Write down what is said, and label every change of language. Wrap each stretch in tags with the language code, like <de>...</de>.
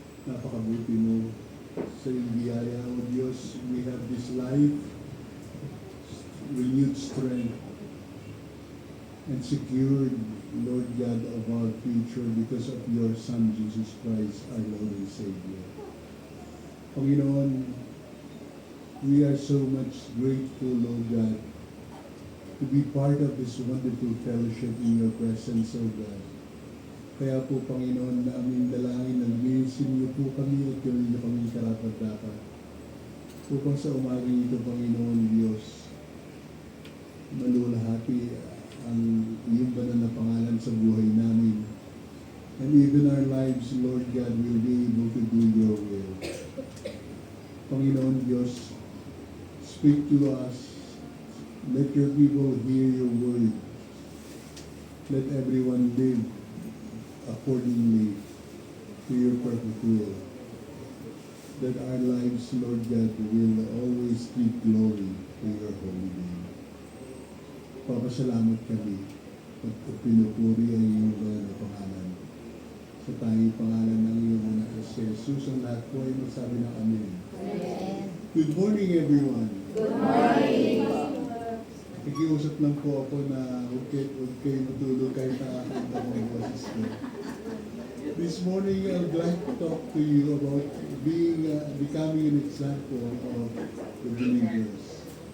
<tl>Napakabuti mo sa iyong biyaya, O Diyos.</tl> <en>We have this life, renewed strength, and secured, Lord God, of our future because of your Son, Jesus Christ, our Lord and Savior. Panginoon, we are so much grateful, Lord God, to be part of this wonderful fellowship in your presence, O God.</en> <tl>Kaya po, Panginoon, na aming dalangin na lumisin niyo po kami at gawin niyo kami karapat-dapat. Upang sa umagang ito, Panginoon Diyos, malulahati ang iyong banal na pangalan sa buhay namin.</tl> <en>And even our lives, Lord God, will be able to do your will. Panginoon Diyos, speak to us. Let your people hear your word. Let everyone live accordingly to your perfect will. That our lives, Lord God, will always give glory to your holy name.</en> <tl>Papasalamat kami at pinupuri ang iyong banal na pangalan. Sa tanging pangalan ng iyong anak na si Jesus, ang lahat po ay magsabi ng Amen.</tl> <en>Amen. Good morning, everyone. Good morning.</en> <tl>Nakikiusap lang po ako na huwag kayo matulog kahit nakakanta ko ang boses ko.</tl> <en>This morning, I would like to talk to you about becoming an example of the believers.</en>